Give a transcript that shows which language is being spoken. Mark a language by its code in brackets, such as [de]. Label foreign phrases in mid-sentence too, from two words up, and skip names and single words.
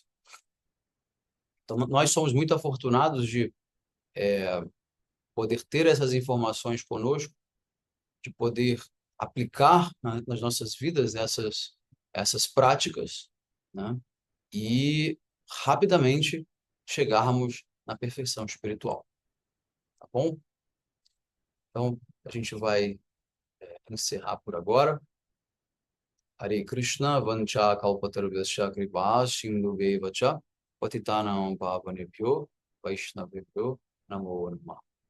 [pt] Então, nós somos muito afortunados de poder ter essas informações conosco, de poder aplicar nas nossas vidas essas práticas, né? E rapidamente chegarmos na perfeição espiritual. Tá bom? Então, a gente vai encerrar por agora. [sa] हरे कृष्ण, वाञ्छाकल्पतरुभ्यश् कृपासिन्धु च पतितानां पावनेभ्यो वैष्णवेभ्यो नमो नमः.